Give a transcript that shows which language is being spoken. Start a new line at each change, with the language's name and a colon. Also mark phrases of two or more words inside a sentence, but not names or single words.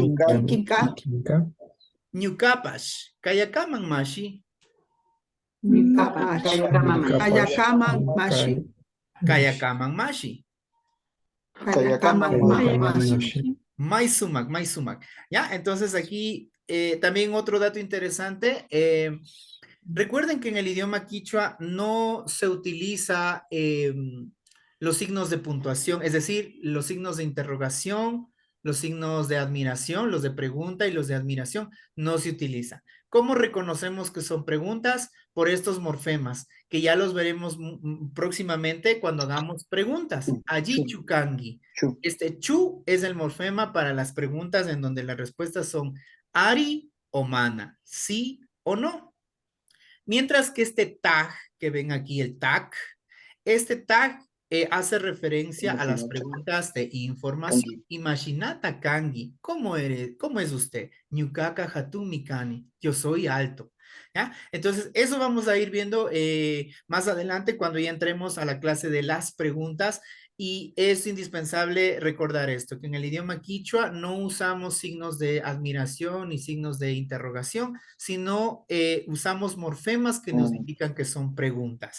Quechua: Kanki. Kikinga. Kikinga. Ñukapash. Kayakaman mashi. Mashi. Kayakaman mashi. Kayakaman mashi. Kayakaman mashi. Maisumak.
Spanish: ¿Ya? Entonces aquí también otro dato interesante. Recuerden que en el idioma quichua no se utiliza los signos de puntuación, es decir, los signos de interrogación, los signos de admiración, los de pregunta y los de admiración, no se utilizan. ¿Cómo reconocemos que son preguntas? Por estos morfemas, que ya los veremos próximamente cuando hagamos preguntas.
Quechua: Allí chukangi.
Spanish: Este chu es el morfema para las preguntas en donde las respuestas son ari o mana, sí o no. Mientras que este tag, que ven aquí el tag, este tag hace referencia a las preguntas de información.
Quechua: Imaginata kangi,
Spanish: ¿cómo eres? ¿Cómo es usted?
Quechua: Ñukaka hatumi kani,
Spanish: yo soy alto. ¿Ya? Entonces, eso vamos a ir viendo más adelante cuando ya entremos a la clase de las preguntas. Y es indispensable recordar esto, que en el idioma quichua no usamos signos de admiración ni signos de interrogación, sino usamos morfemas que nos indican que son preguntas.